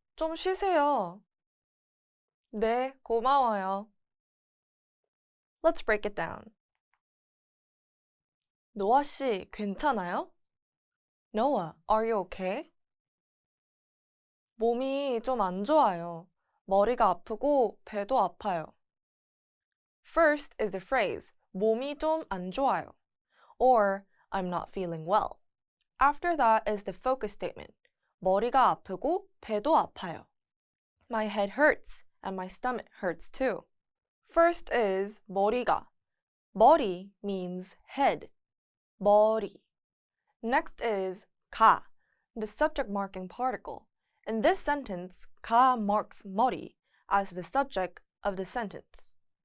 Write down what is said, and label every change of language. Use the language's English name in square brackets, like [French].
[Korean] 좀 쉬세요. 네, 고마워요. [English] Let's break it down. [Korean] 노아 씨, 괜찮아요? [English] Noah, are you okay? [Korean] 몸이 좀 안 좋아요. 머리가 아프고 배도 아파요. [English] First is the phrase 몸이 좀 안 좋아요, or I'm not feeling well. After that is the focus statement. [Korean] 머리가 아프고 배도 아파요. [English] My head hurts and my stomach hurts too. First is 머리가. 머리 means head. [Korean] 머리. [English] Next is 가, the subject marking particle. In this sentence, 가 marks 머리 as the subject of the sentence.